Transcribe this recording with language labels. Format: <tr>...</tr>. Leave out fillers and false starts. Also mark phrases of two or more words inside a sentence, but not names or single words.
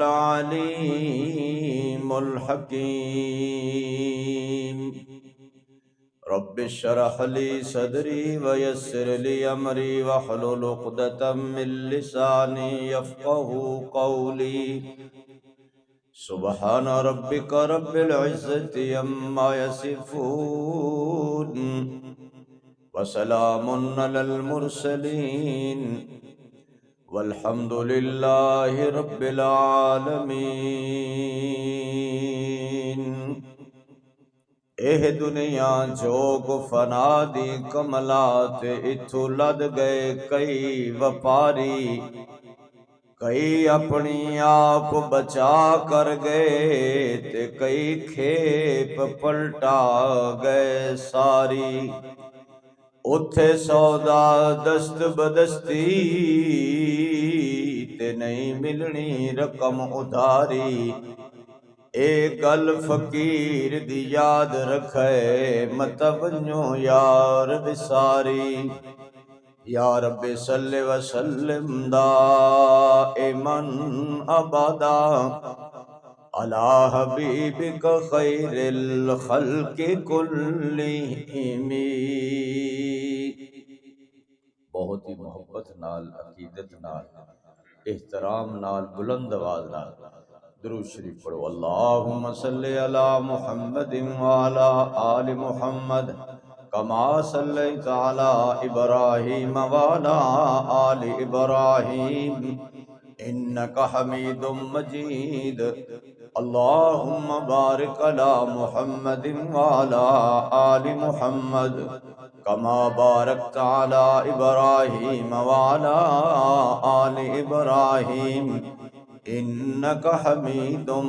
<ar>العليم الحكيم رب اشرح لي صدري ويسر لي امري واحلل عقدة من لساني يفقهوا قولي سبحان ربك رب العزة عما يصفون وسلام على المرسلين والحمد لله رب</ar> <pa>العالمين اے دنیا جوگ فنا دی کملات اتھو لد گئے کئی وپاری کئی اپنی آپ بچا کر گئے تے کئی کھیپ پلٹا گئے ساری اتھے سودا دست بدستی تے نہیں ملنی رقم ادھاری اے گل فقیر دی یاد رکھے متونیو یار بساری</pa> <ar>یا رب صلی وسلم دائماً ابدا علی حبیبک خیر الخلق کلہم</ar> <pa>بہت ہی محبت نال عقیدت نال احترام نال بلند آواز نال درود شریف پڑھو</pa> <ar>اللہم صلی علی محمد وعلی آل محمد کما صلیت علی ابراہیم وعلی آل ابراہیم انکا حمید مجید اللہم بارک علی محمد وعلی آل محمد کما بارکت علی ابراہیم وعلی آل ابراہیم انکا حمید</ar>